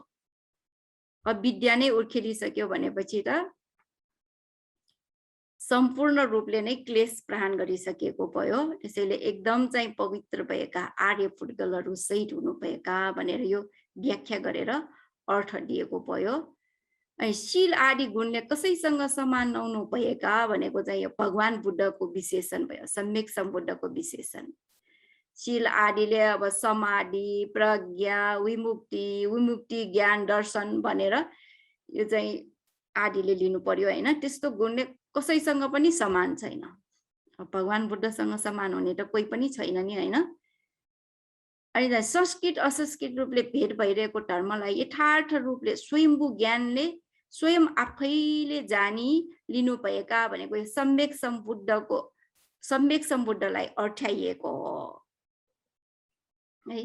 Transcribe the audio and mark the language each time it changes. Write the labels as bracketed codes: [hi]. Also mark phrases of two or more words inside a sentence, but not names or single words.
[ne] अविद्या नै उखेलिसक्यो भनेपछि त सम्पूर्ण रूपले नै क्लेश प्रहान गरिसकेको भयो, त्यसैले एकदम चाहिँ पवित्र भएका आर्य फुटगलहरू सहित हुनु भएका भनेर यो व्याख्या गरेर अर्थ दिएको भयो। अनि शील आदि गुणले कसैसँग समान नहुनु भएका भनेको चाहिँ यो भगवान बुद्धको विशेषण भयो, सम्यक सम्बुद्धको विशेषण। शील आदिले अब समाधि, प्रज्ञा, विमुक्ति ज्ञान दर्शन भनेर यो चाहिँ आदिले लिनु पर्यो हैन। त्यस्तो गुणले कसैसँग पनि समान छैन, भगवान बुद्धसँग समान हुने त कोही पनि छैन नि हैन। अनि संस्कृत असंस्कृत रूपले भेद भइरहेको धर्मलाई यथार्थ रूपले स्वयम्भू ज्ञानले स्वयं आफैले जानी लिनु भएका भनेको यो सम्यक सम्बुद्धलाई अर्थ्याइएको हो है।